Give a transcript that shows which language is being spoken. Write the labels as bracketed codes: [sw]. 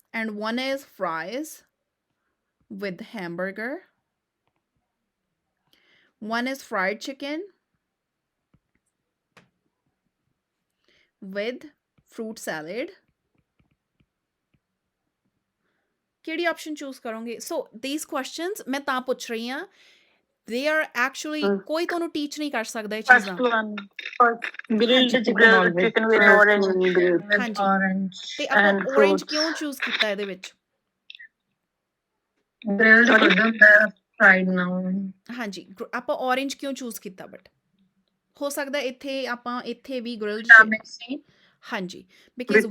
[en] And one is fries with hamburger, one is fried chicken with fruit salad. [pa] ਕਿਹੜੀ option choose ਕਰੋਗੇ? ਸੋ [en] these questions [pa] ਮੈਂ ਤਾਂ ਪੁੱਛ ਰਹੀ ਹਾਂ, [en] they are actually [pa] ਕੋਈ ਤੁਹਾਨੂੰ ਟੀਚ ਨਹੀਂ ਕਰ ਸਕਦਾ ਇਹ ਚੀਜ਼ਾਂ। [en] grilled chicken with orange [pa] ਹਾਂਜੀ, ਤੇ ਆਪਾਂ orange ਕਿਉਂ ਚੂਜ਼ ਕੀਤਾ ਇਹਦੇ ਵਿੱਚ? [en] grilled fried now [pa] ਹਾਂਜੀ, ਆਪਾਂ orange ਕਿਉਂ ਚੂਜ਼ ਕੀਤਾ? ਬਟ ਹੋ ਸਕਦਾ ਇੱਥੇ ਆਪਾਂ ਇੱਥੇ ਵੀ grilled [en] vitamin C [pa] ਹਾਂਜੀ, because